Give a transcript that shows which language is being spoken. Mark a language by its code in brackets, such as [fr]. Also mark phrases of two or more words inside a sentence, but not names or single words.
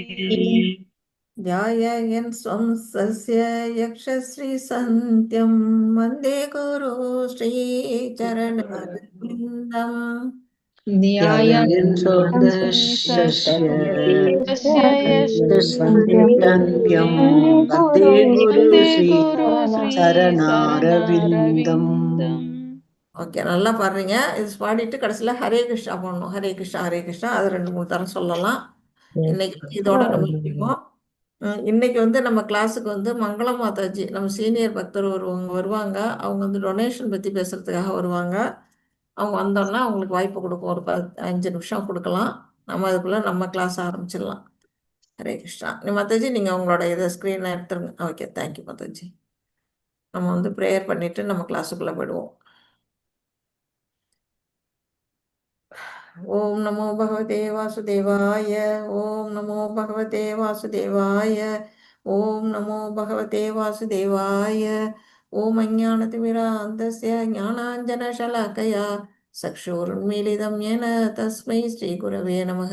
[sa] ध्याययन् स्वं सस्य यक्षश्रीसन्त्यं वन्दे गुरु श्रीचरणारविन्दम् ध्यायन् सन्दस्य वन्दे गुरु श्रीशरणारविन्दम् [ta] ஓகே, நல்லா பாடுறீங்க. இது பாடிட்டு கடைசியில் ஹரே கிருஷ்ணா போடணும். ஹரே கிருஷ்ணா ஹரே கிருஷ்ணா அது 2-3 தரம் சொல்லலாம். இன்னைக்கு இதோட நம்ம முடிப்போம். இன்னைக்கு நம்ம கிளாஸுக்கு மங்கள மாதாஜி நம்ம சீனியர் பக்தர் வருவாங்க. அவங்க டொனேஷன் பற்றி பேசுறதுக்காக வருவாங்க. அவங்க வந்தோன்னா அவங்களுக்கு வாய்ப்பு கொடுப்போம். ஒரு 5 நிமிஷம் கொடுக்கலாம். நம்ம அதுக்குள்ளே நம்ம கிளாஸ் ஆரம்பிச்சிடலாம். ஹரே கிருஷ்ணா. மாதாஜி நீங்கள் உங்களோட இதை ஸ்க்ரீனை எடுத்துருங்க. [en] okay, thank you [ta] மாதாஜி. நம்ம ப்ரேயர் பண்ணிவிட்டு நம்ம கிளாஸுக்குள்ளே போயிடுவோம். [sa] ओम नमो भगवते वासुदेवाय। ओम नमो भगवते वासुदेवाय। ओम नमो भगवते वासुदेवाय। ओम अज्ञानतिमिरान्धस्य ज्ञानाञ्जनशलाकया चक्षुरुन्मीलितं येन तस्मै श्रीगुरवे नमः।